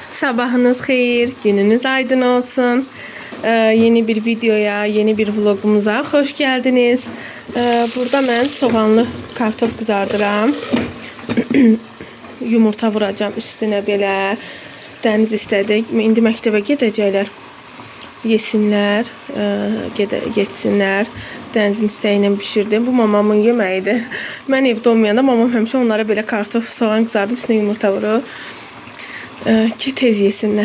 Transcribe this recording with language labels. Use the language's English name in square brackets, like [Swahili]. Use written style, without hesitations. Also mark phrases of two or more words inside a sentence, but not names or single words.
[Azerbaijani] Sabahınız xeyir, gününüz aydın olsun. Yeni bir videoya, yeni bir vlogumuza [Turkish] hoş geldiniz. Burada ben soğanlı kartof kızardıram. Yumurta vuracağım üstüne belə. [Azerbaijani] Dəniz istədik. İndi məktəbə gedəcəklər. Yesinlər, geçsinlər. Dənizin istəyinə bişirdim. Bu mamamın yeməyidir. Mən evdə olmayanda mamam həmişə onlara belə kartof, soğan kızardım, üstüne yumurta vurur. Ki tez yesinlər.